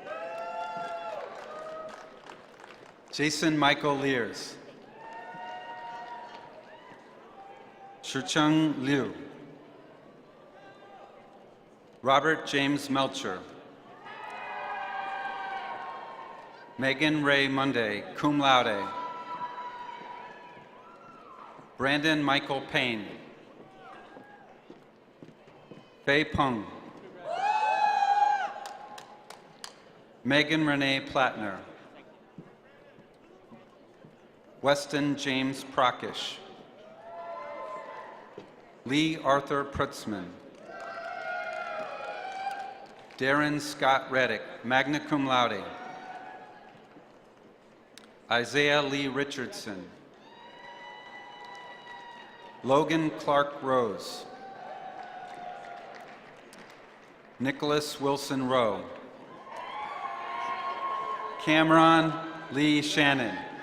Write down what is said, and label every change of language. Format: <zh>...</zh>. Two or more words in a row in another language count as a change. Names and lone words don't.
<en>Jason Michael Lears. Shicheng Liu. Robert James Melcher. Megan Ray Monday,</en> <la>cum laude.</la> <en>Brandon Michael Payne. Fei Peng. Megan Renee Plattner. Weston James Prakash. Lee Arthur Prutzman. Darren Scott Reddick,</en> <la>magna cum laude.</la> <en>Isaiah Lee Richardson. Logan Clark Rose. Nicholas Wilson Rowe. Cameron Lee Shannon.</en>